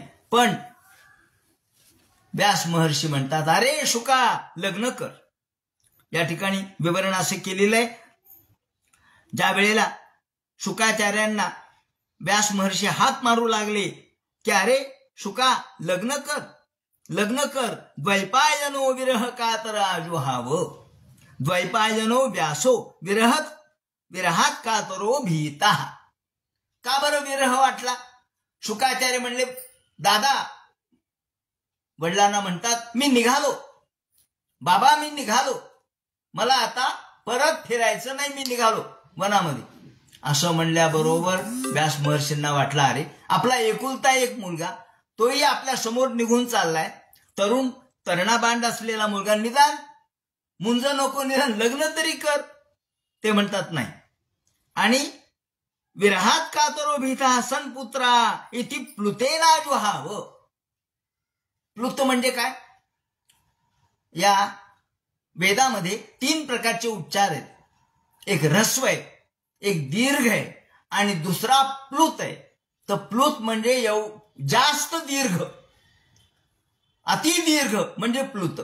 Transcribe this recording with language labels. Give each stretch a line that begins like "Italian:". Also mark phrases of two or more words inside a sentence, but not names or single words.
Marathi: पण व्यास महर्षी म्हणतात, अरे शुका, लग्न कर. या ठिकाणी विवरण असे केलेलं आहे, ज्या वेळेला शुकाचार्यांना व्यास महर्षी हात मारू लागले की अरे शुका, लग्न कर, लग्न कर.
Sanskrit: द्वैपायनो विरह कातर आजुहाव, द्वैपायनो व्यासो विरहात कातरो भीता.
Marathi: का बरं विरह वाटला? शुकाचार्य म्हणले, दादा, वडिलांना म्हणतात, मी निघालो बाबा, मी निघालो, मला आता परत फिरायचं नाही, मी निघालो वनामध्ये. असं म्हणल्याबरोबर व्यास महर्षींना वाटलं, अरे आपला एकुलता एक मुलगा, तोही आपल्या समोर निघून चाललाय, तरुणाबांड असलेला मुलगा, निदान मुंज नको, निदान लग्न तरी कर. ते म्हणतात नाही. आणि
Sanskrit: विरहात कातरो भीता सनपुत्रा इति प्लुतेना जुहाव.
Marathi: प्लुत म्हणजे काय? या वेदामध्ये 3 प्रकारचे उच्चार आहेत. एक ह्रस्व आहे, एक दीर्घ आहे आणि दुसरा प्लुत आहे. तर प्लुत म्हणजे जास्त दीर्घ, अति दीर्घ म्हणजे प्लुत.